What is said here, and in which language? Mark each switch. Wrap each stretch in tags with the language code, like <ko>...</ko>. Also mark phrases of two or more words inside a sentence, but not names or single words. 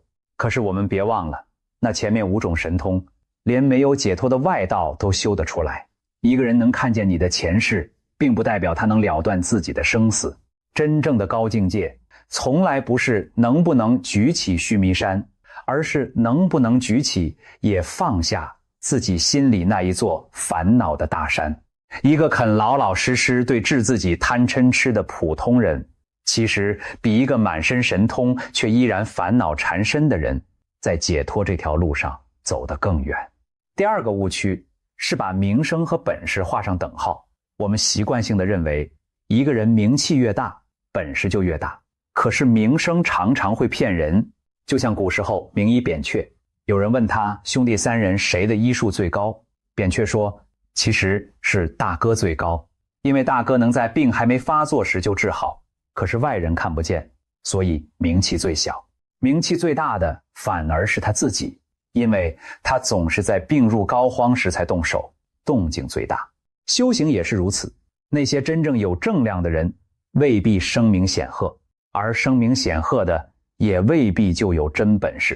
<zh>可是我們別忘了，那前面5種神通，連沒有解脫的外道都修得出來。一個人能看見你的前世，並不代表他能了斷自己的生死。真正的高境界，從來不是能不能舉起須彌山，而是能不能舉起也放下自己心裡那一座煩惱的大山。一個肯老老實實對治自己貪嗔癡的普通人，其實比一個滿身神通卻依然煩惱纏身的人，在解脫這條路上走得更遠。第2個誤區是把名聲和本事畫上等號。我們習慣性地認為，一個人名氣越大，本事就越大。可是名聲常常會騙人，就像古時候名醫扁鵲，有人問他兄弟3人誰的醫術最高，扁鵲說其實是大哥最高，因為大哥能在病還沒發作時就治好，可是外人看不見，所以名气最小。名气最大的反而是他自己，因為他總是在病入膏肓時才动手，动靜最大。修行也是如此，那些真正有正量的人未必声名显赫，而声名显赫的也未必就有真本事。</zh>